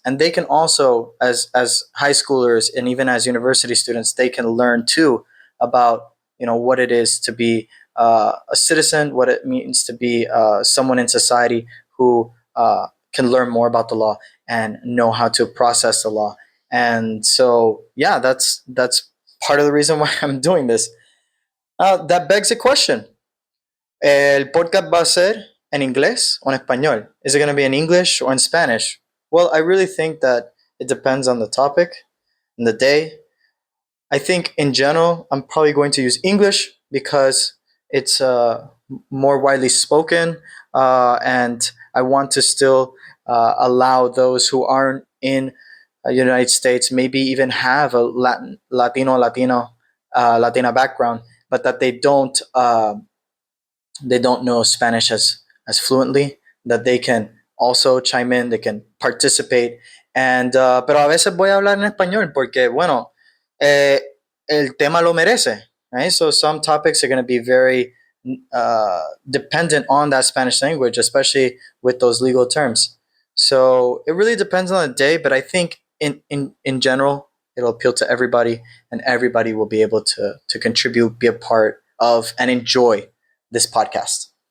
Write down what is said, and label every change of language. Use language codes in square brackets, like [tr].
[en] And they can also, as high schoolers and even as university students, they can learn too about, what it is to be a citizen, what it means to be someone in society who can learn more about the law and know how to process the law. And so, yeah, that's part of the reason why I'm doing this. That begs a question. [es] ¿El podcast va a ser en inglés o en español? [en] Is it going to be in English or in Spanish? Well, I really think that it depends on the topic and the day. I think in general, I'm probably going to use English because it's more widely spoken, and I want to still allow those who aren't in the United States, maybe even have a Latina background, but that they don't know Spanish as fluently, that they can also chime in, they can participate. And [es] pero a veces voy a hablar en español porque, bueno, el tema lo merece, [en] right? So some topics are going to be very dependent on that Spanish language, especially with those legal terms. So it really depends on the day, but I think in general, it'll appeal to everybody, and everybody will be able to contribute, be a part of, and enjoy this podcast.